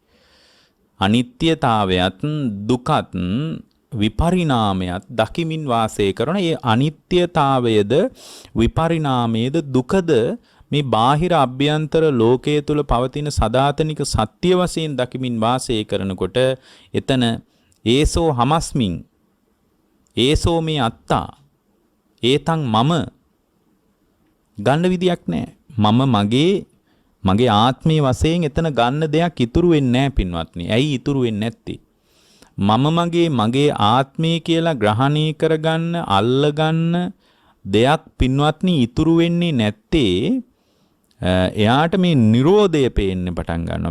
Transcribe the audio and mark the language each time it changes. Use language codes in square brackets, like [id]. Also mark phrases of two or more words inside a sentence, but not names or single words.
[si] අනිත්‍යතාවයත් දුකත් විපරිණාමයත් දකිමින් වාසය කරන ඒ අනිත්‍යතාවයද විපරිණාමයේද දුකද මේ බාහිර අභ්‍යන්තර ලෝකයේ තුල පවතින සදාතනික සත්‍ය වශයෙන් දකිමින් වාසය කරනකොට එතන [pi] ඒසෝ හමස්මින් ඒසෝ මේ අත්තා ඒතං මම [si] ගන්න විදියක් නැහැ. මගේ ආත්මයේ වශයෙන් එතන ගන්න දෙයක් ඉතුරු වෙන්නේ නැහැ පින්වත්නි. ඇයි ඉතුරු වෙන්නේ නැත්තේ? මගේ ආත්මය කියලා ග්‍රහණය කරගන්න අල්ලගන්න දෙයක් පින්වත්නි ඉතුරු වෙන්නේ නැත්තේ එයාට මේ නිරෝධය පේන්න පටන් ගන්නවා.